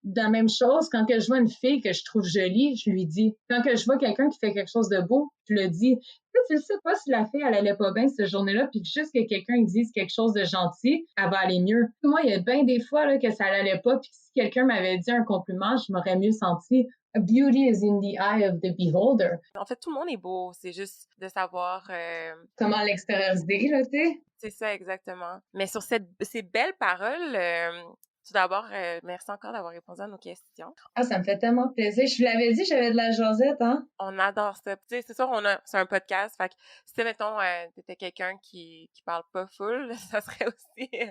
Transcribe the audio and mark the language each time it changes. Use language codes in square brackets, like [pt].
[fr] La même chose, quand que je vois une fille que je trouve jolie, je lui dis. Quand que je vois quelqu'un qui fait quelque chose de beau, je le dis. Tu sais pas si la fille, elle allait pas bien cette journée-là, puis juste que quelqu'un dise quelque chose de gentil, elle va aller mieux. Moi, il y a bien des fois là, que ça allait pas, puis si quelqu'un m'avait dit un compliment, je m'aurais mieux senti. [en] Beauty is in the eye of the beholder. [fr] En fait, tout le monde est beau. C'est juste de savoir. Comment l'extérioriser, là, tu sais? C'est ça, exactement. Mais sur ces belles paroles, tout d'abord, merci encore d'avoir répondu à nos questions. Ah, ça me fait tellement plaisir. Je vous l'avais dit, j'avais de la jasette, hein? On adore ça. Tu sais, c'est sûr, c'est un podcast. Fait que si, mettons, t'étais quelqu'un qui parle pas full, ça serait aussi